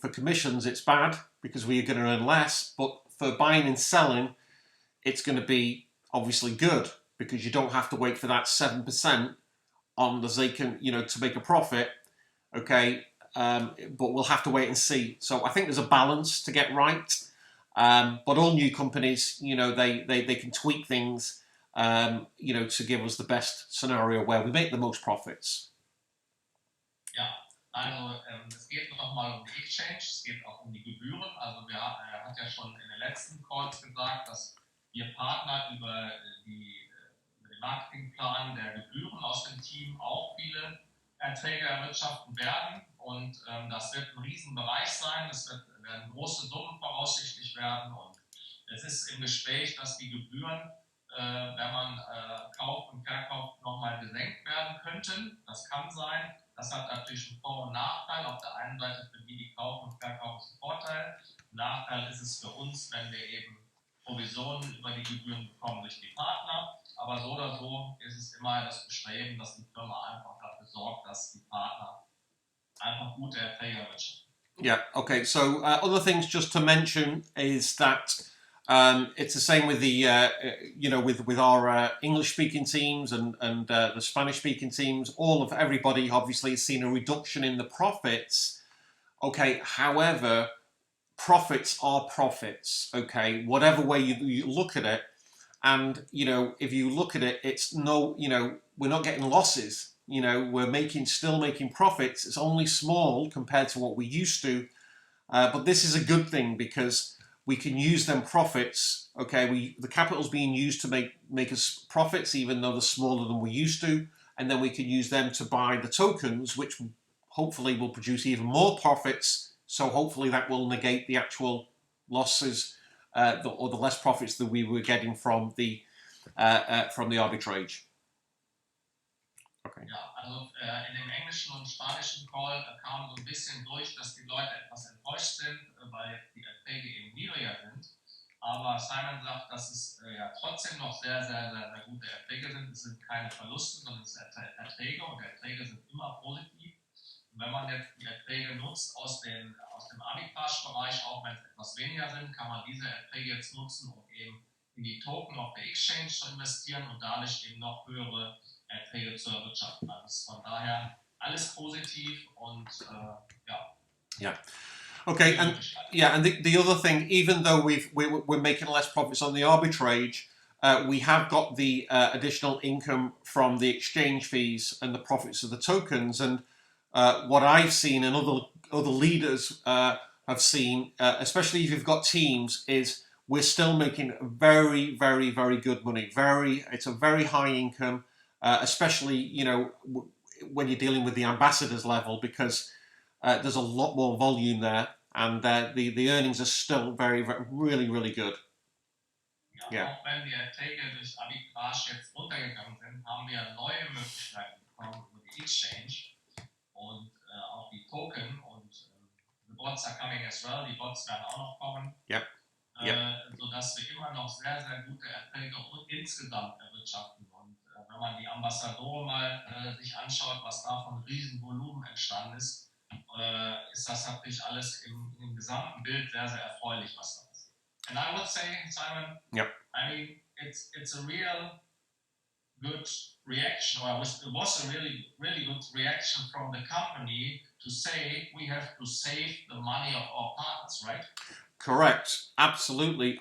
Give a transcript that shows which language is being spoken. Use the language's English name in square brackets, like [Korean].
[English] For commissions, it's bad because we're going to earn less, but for buying and selling, it's going to be obviously good because you don't have to wait for that 7% on the Zaken, to make a profit. Okay, but we'll have to wait and see. So I think there's a balance to get right. But all new companies, they can tweak things, to give us the best scenario where we make the most profits. [German] Ja, also es geht nochmal um die Exchange, es geht auch um die Gebühren. Also er hat ja schon in den letzten Calls gesagt, dass wir Partner über den Marketingplan der Gebühren aus dem Team auch viele Erträge erwirtschaften werden und das wird ein Riesenbereich sein, werden große Summen voraussichtlich werden und es ist im Gespräch, dass die Gebühren, wenn man kauft und verkauft, nochmal gesenkt werden könnten. Das kann sein. Das hat natürlich einen Vor- und Nachteil. Auf der einen Seite für die kaufen und verkaufen ist ein Vorteil. Nachteil ist es für uns, wenn wir eben Provisionen über die Gebühren bekommen durch die Partner. Aber so oder so ist es immer das Bestreben, dass die Firma einfach dafür sorgt, dass die Partner einfach gute Erträge erwirtschaften. [English] Yeah, okay. So other things just to mention is that it's the same with the, with our English-speaking teams and the Spanish-speaking teams. Everybody obviously has seen a reduction in the profits. Okay, however, profits are profits. Okay, whatever way you look at it, and if you look at it, it's we're not getting losses. We're still making profits. It's only small compared to what we used to, but this is a good thing because we can use them profits. Okay, the capital's being used to make us profits, even though they're smaller than we used to, and then we can use them to buy the tokens, which hopefully will produce even more profits. So hopefully that will negate the actual losses or the less profits that we were getting from the arbitrage. Okay. [German] Ja, also in dem englischen und spanischen Call kam so ein bisschen durch, dass die Leute etwas enttäuscht sind, weil jetzt die Erträge eben niedriger sind. Aber Simon sagt, dass es ja trotzdem noch sehr, sehr, sehr, sehr gute Erträge sind. Es sind keine Verluste, sondern es sind Erträge und Erträge sind immer positiv. Und wenn man jetzt die Erträge nutzt aus dem Arbitrage-Bereich, auch wenn es etwas weniger sind, kann man diese Erträge jetzt nutzen, um eben in die Token auf der Exchange zu investieren und dadurch eben noch höhere Erträge zu erwirtschaften. Also von daher alles positiv und ja. [English] Yeah. Okay, and yeah, and the other thing, even though we're making less profits on the arbitrage, we have got the additional income from the exchange fees and the profits of the tokens. And what I've seen and other leaders have seen, especially if you've got teams, is we're still making very, very, very good money. It's a very high income, especially when you're dealing with the ambassadors level, because there's a lot more volume there, and the earnings are still very, very, really, really good. [German] Ja, auch wenn die Erträge durch Arbitrage jetzt runtergegangen sind, haben wir neue Möglichkeiten bekommen über die Exchange und auch die Token und [English] the bots are coming as well, [German] die Bots werden auch noch kommen, sodass wir immer noch sehr, sehr gute Erträge insgesamt erwirtschaften. Und wenn man die Ambassadore mal sich anschaut, was da von Riesenvolumen entstanden ist das natürlich alles im gesamten Bild sehr, sehr erfreulich, was da ist. [English] And I would say, Simon, I mean, it's a real good reaction, or it was a really, really good reaction from the company to say we have to save the money of our partners, right? Correct, absolutely.